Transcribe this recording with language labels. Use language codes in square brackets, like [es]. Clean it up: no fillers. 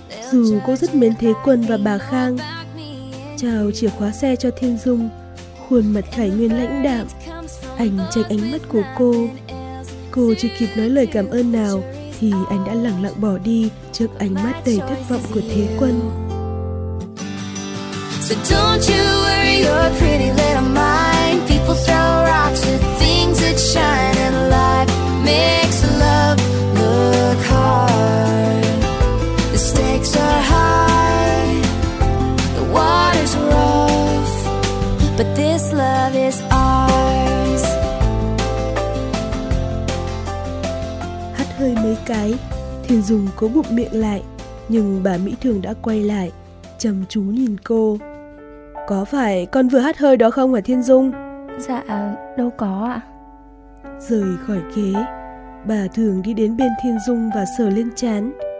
[vi] Dù cô rất mến Thế Quân và bà Khang. Chào chìa khóa xe cho Thiên Dung, khuôn mặt Khải Nguyên lãnh đạm. Anh tránh ánh mắt của cô. Cô chưa kịp nói lời cảm ơn nào thì anh đã lẳng lặng bỏ đi trước ánh mắt đầy thất vọng của Thế Quân. [en] So don't you worry your pretty little mind. People throw rocks at things that shine, and life makes love look hard. The stakes are high, the water's rough, but this love is ours. [vi] Hắt hơi mấy cái, Thiên Dung cố bụng miệng lại, nhưng bà Mỹ Thường đã quay lại, chăm chú nhìn cô. Có phải con vừa hắt hơi đó không hả Thiên Dung? Dạ đâu có ạ. Rời khỏi ghế, bà Thường đi đến bên Thiên Dung và sờ lên trán.